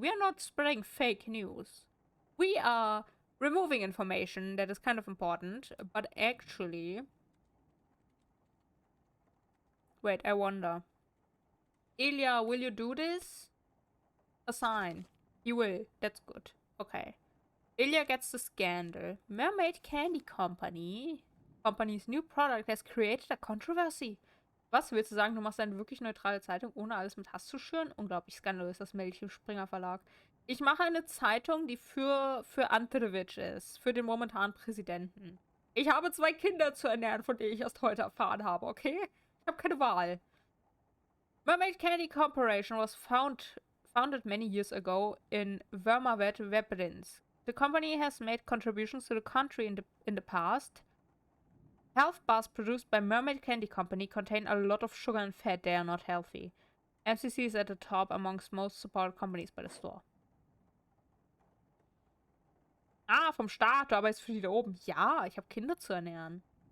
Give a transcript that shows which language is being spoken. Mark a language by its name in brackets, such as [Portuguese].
[English] We are not spreading fake news. We are removing information that is kind of important, but actually, wait, I wonder. Ilya, will you do this? Assign. You will. That's good. Okay. Ilya gets the scandal. Mermaid Candy Company. Company's new product has created a controversy. [German] Was willst du sagen? Du machst eine wirklich neutrale Zeitung, ohne alles mit Hass zu schüren? Unglaublich skandalös, das melde ich im Springer Verlag. Ich mache eine Zeitung, die für Andreevich ist. Für den momentanen Präsidenten. Ich habe 2 Kinder zu ernähren, von denen ich erst heute erfahren habe, okay? Ich habe keine Wahl. [English] Mermaid Candy Corporation was founded many years ago in Vermavet, Veprins. The company has made contributions to the country in the past. Health bars produced by Mermaid Candy Company contain a lot of sugar and fat. They are not healthy. MCC is at the top amongst most supported companies by the store. [German] Ah, vom Staat, du arbeitest für die da oben. Ja, ich habe Kinder zu ernähren.